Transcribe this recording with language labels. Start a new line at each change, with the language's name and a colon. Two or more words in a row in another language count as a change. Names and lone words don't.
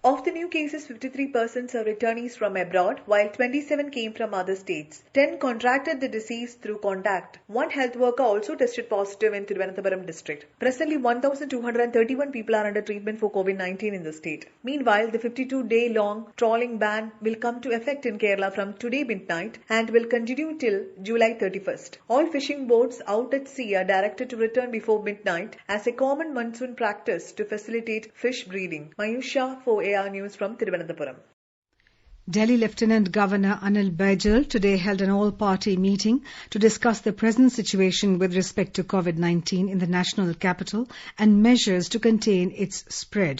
English: Of the new cases, 53% are returnees from abroad, while 27 came from other states. 10 contracted the disease through contact. One health worker also tested positive in Thiruvananthapuram district. Presently, 1,231 people are under treatment for COVID-19 in the state. Meanwhile, the 52-day-long trawling ban will come to effect in Kerala from today midnight and will continue till July 31st. All fishing boats out at sea are directed to return before midnight as a common monsoon practice to facilitate fish breeding. Mayusha for AR News from Thiruvananthapuram. Delhi Lieutenant Governor Anil Baijal today held an all-party meeting to discuss the present situation with respect to COVID-19 in the national capital and measures to contain its spread.